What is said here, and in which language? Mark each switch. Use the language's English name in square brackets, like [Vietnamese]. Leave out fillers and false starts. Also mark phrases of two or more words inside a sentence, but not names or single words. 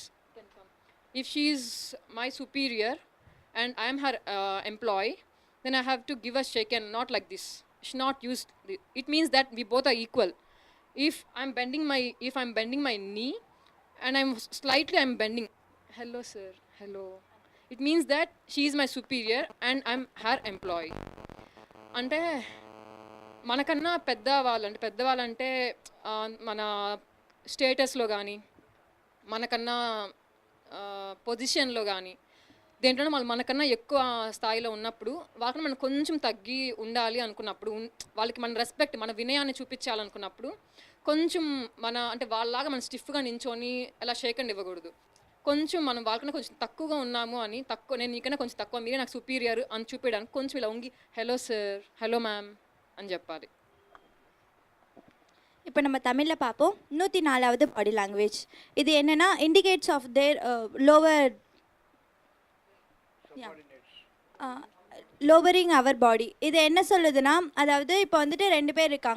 [English] If she is my superior and I am her employee, then I have to give a shake and not like this. Should not use it means that we both are equal. If I'm bending my knee and I'm bending, hello sir, hello, it means that she is my superior and I'm her employee. [Telugu] అంటే మనకన్నా పెద్దవాళ్ళంటే మన స్టేటస్లో కానీ మనకన్నా పొజిషన్లో కానీ దేంట్లోనే మనకన్నా ఎక్కువ స్థాయిలో ఉన్నప్పుడు వాళ్ళకన్నా మనం కొంచెం తగ్గి ఉండాలి అనుకున్నప్పుడు వాళ్ళకి మన రెస్పెక్ట్ మన వినయాన్ని చూపించాలనుకున్నప్పుడు కొంచెం అంటే వాళ్ళలాగా మనం స్టిఫ్గా నించొని అలా [English] shake hand [Telugu] ఇవ్వకూడదు. కొంచెం మనం వాళ్ళకన్నా కొంచెం తక్కువగా ఉన్నాము అని నేను నీకన్నా కొంచెం తక్కువ, మీరే నాకు సుపీరియర్ అని చూపించడానికి కొంచెం ఇలా ఉంగి [English] hello sir, hello ma'am [Telugu] అని చెప్పాలి. [Tamil] இப்போ நம்ம தமிழில் பார்ப்போம். 104வது [English] body language. [Tamil] இது என்னென்னா [English] indicates of their lower lowering our body. [Tamil] இது என்ன சொல்லுதுன்னா, அதாவது இப்போ வந்துட்டு 2 பேர் இருக்காங்க.